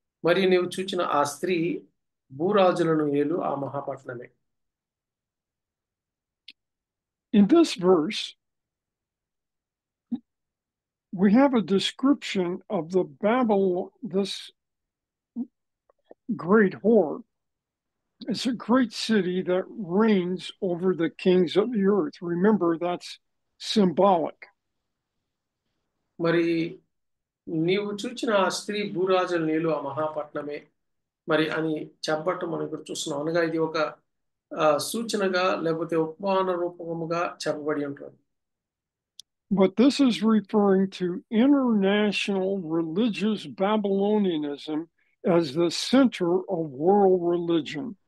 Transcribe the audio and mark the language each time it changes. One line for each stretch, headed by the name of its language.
Telugu: మరి నీవు చూచిన ఆ స్త్రీ భూరాజులను ఏలు ఆ మహాపట్నమే.
English: In this verse, we have a description of the Babylon, this great whore. It's a great city that reigns over the kings of the earth. Remember, that's symbolic.
Telugu: మరి నీవు చూచిన ఆ స్త్రీ భూరాజుల నీళ్ళు ఆ మహాపట్నమే మరి అని చెప్పటం మనం ఇక్కడ చూస్తున్నాం. అనగా ఇది ఒక సూచనగా లేకపోతే ఉపమాన రూపముగా చెప్పబడి ఉంటుంది.
English: But this is referring to international religious Babylonianism as the center of world religion.